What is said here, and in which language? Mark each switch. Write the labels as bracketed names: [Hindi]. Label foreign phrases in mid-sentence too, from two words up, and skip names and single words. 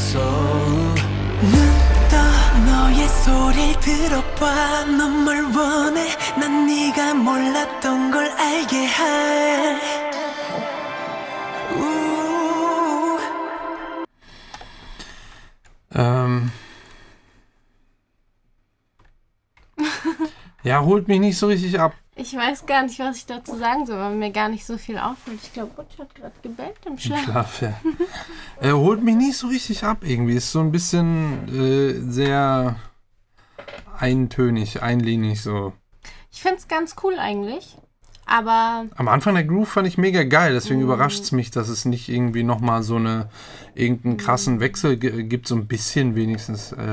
[Korean] soul 눈 떠 너의 소리를 들어봐 넌 뭘 원해 난 네가 몰랐던 걸 알게 할 [German] Ja, holt mich nicht so richtig ab. Ich weiß gar nicht, was ich dazu sagen soll, weil mir gar nicht so viel auffällt. Ich glaube, Butch hat gerade gebellt im Schlaf. Im Schlaf, ja. Er holt mich nicht so richtig ab irgendwie. Ist so ein bisschen sehr eintönig, einlinig so. Ich finde es ganz cool eigentlich, aber... Am Anfang der Groove fand ich mega geil, deswegen überrascht es mich, dass es nicht irgendwie nochmal so irgendeinen krassen Wechsel gibt, so ein bisschen wenigstens.